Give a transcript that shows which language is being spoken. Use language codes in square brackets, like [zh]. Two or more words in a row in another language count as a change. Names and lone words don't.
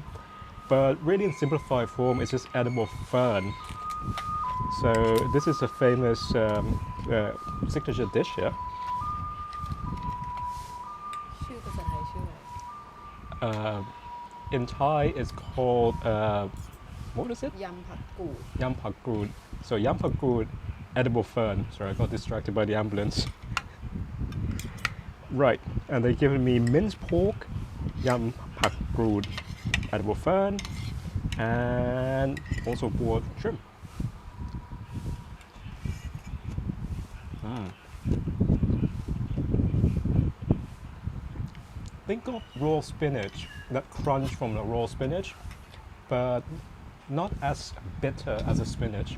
[en] But really in simplified form, it's just edible fern. So this is a famous signature dish here. In Thai, it's called, what is it? Yam Pak Gu. Yam Pak Gu. So Yam Pak Gu, edible fern. Sorry, I got distracted by the ambulance. Right, and they've given me minced pork, Yam Pak Gu, edible fern, and also boiled shrimp. Think of raw spinach, that crunch from the raw spinach, but not as bitter as a spinach.